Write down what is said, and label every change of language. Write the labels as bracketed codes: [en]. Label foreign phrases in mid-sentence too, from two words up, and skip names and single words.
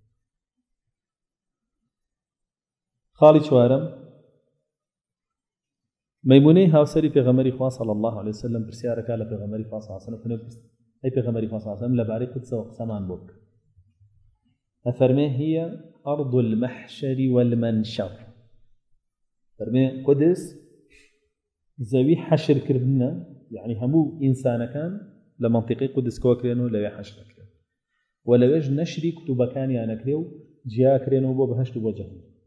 [ckb] خاڵی چوارەم مەیمونەی هاوسەری پێغەمبەری خوا [ar] صلی الله علیه وسلم [ckb] پرسیارەکە لە پێغەمبەری خوا [ar] صلی الله علیه وسلم [ckb] ئەی پێغەمبەری خوا [ar] صلی الله علیه وسلم [ckb] لەبارەی قودسەوە قسەمان بۆ بکە. ئەفەرمێ [ar] هي أرض المحشر والمنشر. [ckb] فەرمێ قودس زەوی حەشر کردنە، یعنی هەموو ئینسانەکان لە مەنتیقەی قودس کۆکرێنەوە لەوێ حەشر دەکرێن و لەوێش نەشری کتوبەکانیان ئەکرێ و جیاکرێنەوە بۆ بەهەشت و بۆ جەهەنەم.